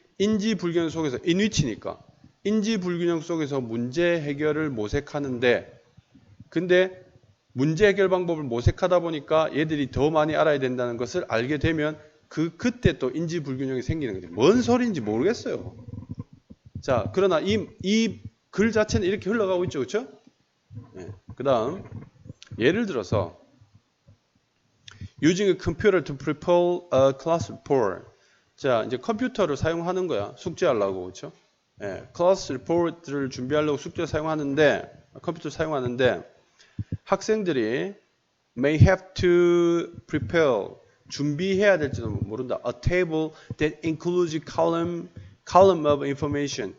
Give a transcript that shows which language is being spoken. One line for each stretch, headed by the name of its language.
Korean: 인지 불균형 속에서 인위치니까 인지 불균형 속에서 문제 해결을 모색하는데 근데 문제 해결 방법을 모색하다 보니까 얘들이 더 많이 알아야 된다는 것을 알게 되면 그때 또 인지 불균형이 생기는 거죠. 뭔 소리인지 모르겠어요. 자, 그러나 이 글 자체는 이렇게 흘러가고 있죠. 그렇죠? 네. 그다음 예를 들어서
English: using a computer to prepare a class report.
Korean: 자, 이제 컴퓨터를 사용하는 거야. 숙제하려고. 그렇죠? 예, 클래스 리포트를 준비하려고 숙제를 사용하는데 컴퓨터를 사용하는데 학생들이
English: may have to prepare
Korean: 준비해야 될지도 모른다.
English: A table that includes a column of information.